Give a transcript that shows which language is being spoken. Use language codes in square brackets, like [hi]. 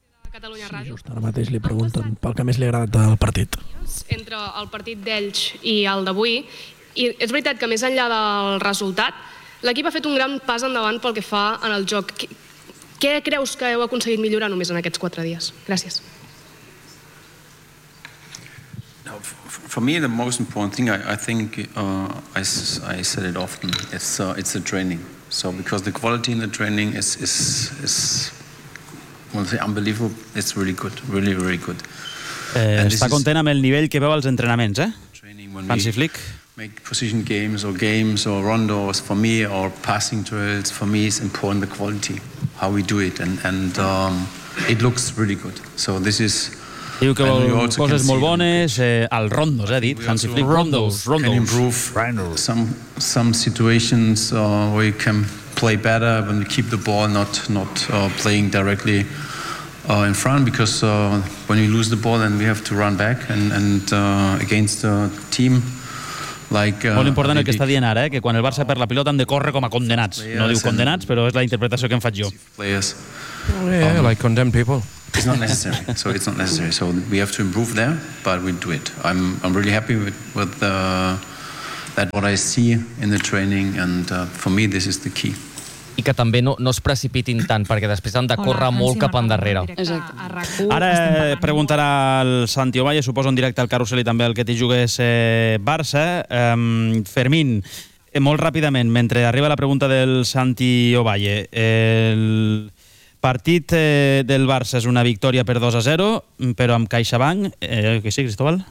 [ca] Sí, just ara mateix li pregunten pel que més li ha agradat del partit. Entre el partit d'Elx i el d'avui, i és veritat que més enllà del resultat, l'equip ha fet un gran pas endavant pel que fa en el joc. Què creus que heu aconseguit millorar només en aquests 4 dies? Gràcies. [en] For me, the most important thing, I think I said it often, it's the training. So because the quality in the training is unbelievable. It's really good, really, really good. [ca] Està content amb el nivell que veu als entrenaments, eh? Hansi Flick. [en] Make position games or rondos for me or passing drills for me is important, the quality how we do it and it looks really good. So this is. [ca] Diu que coses molt bones, els rondos, ha dit, Hansi Flick. Rondos. [en] Can improve some situations where you can play better when you keep the ball, not playing directly in front, because when you lose the ball, then we have to run back and against the team. [ca] Molt important el que està dient ara, que quan el Barça perd la pilota han de córrer com a condenats. No diu condenats, però és la interpretació que em faig jo. [en] Like condemned people. It's not necessary. So it's not necessary. So we have to improve there, but we do it. I'm really happy with that what I see in the training and for me this is the key. [ca] I que també no es precipitin tant, perquè després han de córrer molt cap endarrere. Ara preguntarà el Santi Ovalle, suposo en directe al Carrusel i també el que t'hi jugués Barça. Fermín, molt ràpidament, mentre arriba la pregunta del Santi Ovalle, el partit del Barça és una victòria per 2-0, però amb CaixaBank, que sí, Cristóbal?